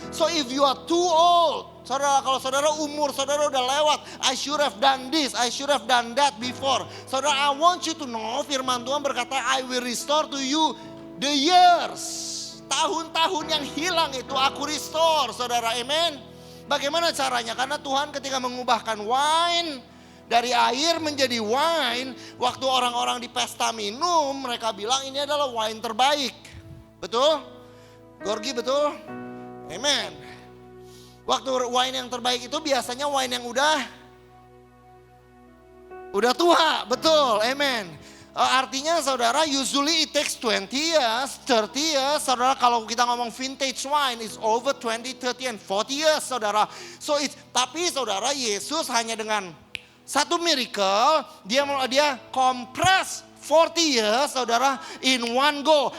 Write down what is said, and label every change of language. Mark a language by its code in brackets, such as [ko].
[en] So if you are too old, saudara, [id] kalau saudara umur saudara udah lewat, [en] I should have done this, I should have done that before. Saudara, I want you to know, [id] firman Tuhan berkata, [en] I will restore to you the years. [id] Tahun-tahun yang hilang itu aku restore, saudara, amen. Bagaimana caranya? Karena Tuhan ketika mengubahkan wine dari air menjadi wine, waktu orang-orang di pesta minum, mereka bilang ini adalah wine terbaik. Betul? Gorgi, betul? Amen. Waktu wine yang terbaik itu biasanya wine yang udah tua, betul, amen. [en] Artinya saudara, usually it takes 20 years, 30 years. Saudara, [id] kalau kita ngomong [en] vintage wine is over 20, 30 and 40 years, saudara. [id] So tapi saudara, Yesus hanya dengan satu miracle, dia [en] compress 40 years, [id] saudara, [en] in one go.